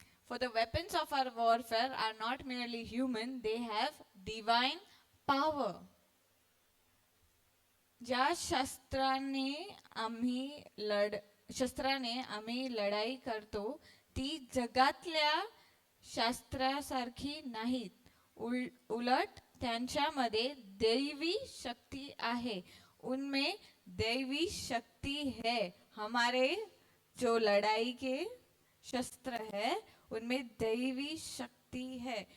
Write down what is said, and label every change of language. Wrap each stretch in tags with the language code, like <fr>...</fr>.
<en>For the weapons of our warfare are not merely human, they have divine power.</en> <mr>ज्या शस्त्राने आम्ही लढाई करतो ती जगातल्या शास्त्रासारखी नाहीत. उलट त्यांच्यामध्ये दैवी शक्ती आहे.</mr> <hi>उनमें दैवी शक्ती है. हमारे जो लड़ाई के शस्त्र है उनमें दैवी शक्ति है.</hi>